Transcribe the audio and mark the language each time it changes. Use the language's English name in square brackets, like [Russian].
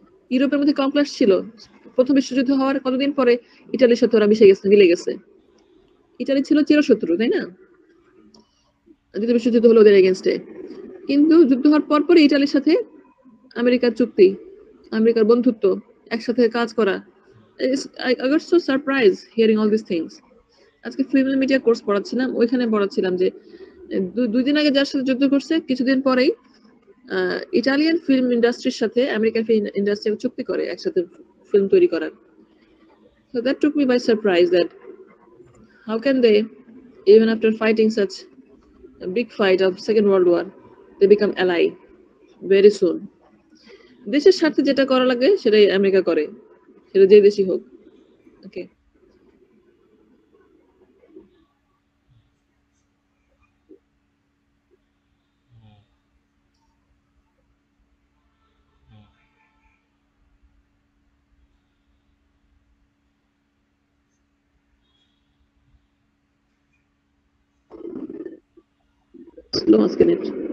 [Bangla] ইউরোপের মধ্যে কম ক্লাস ছিল? প্রথম বিশ্বযুদ্ধ হওয়ার কতদিন পরে ইটালির সাথে ওরা মিলে গেছে। ইটালি ছিল চিরশত্রু, তাই না? দ্বিতীয় বিশ্বযুদ্ধ হলো ওদের এগেনস্টে, কিন্তু যুদ্ধ হওয়ার পর ইটালির সাথে আমেরিকার চুক্তি, আমেরিকার বন্ধুত্ব, একসাথে কাজ করা। [English] I got so surprised hearing all these things. [Bangla] আজকে ফিল্ম মিডিয়া কোর্স পড়াচ্ছিলাম, ওইখানে পড়াচ্ছিলাম যে দুই দিন আগে যার সাথে যুদ্ধ করছে, কিছুদিন পরেই ইটালিয়ান ফিল্ম ইন্ডাস্ট্রির সাথে আমেরিকান ফিল্ম ইন্ডাস্ট্রি চুক্তি করে একসাথে ফিল্ম তৈরি করার। [English] So that took me by surprise that how can they, even after fighting such a big fight of Second World War, they become ally very soon. [Bangla] দেশের স্বার্থে যেটা করা লাগে সেটাই আমেরিকা করে, সেটা যে দেশই হোক। [English] Okay, slow minute.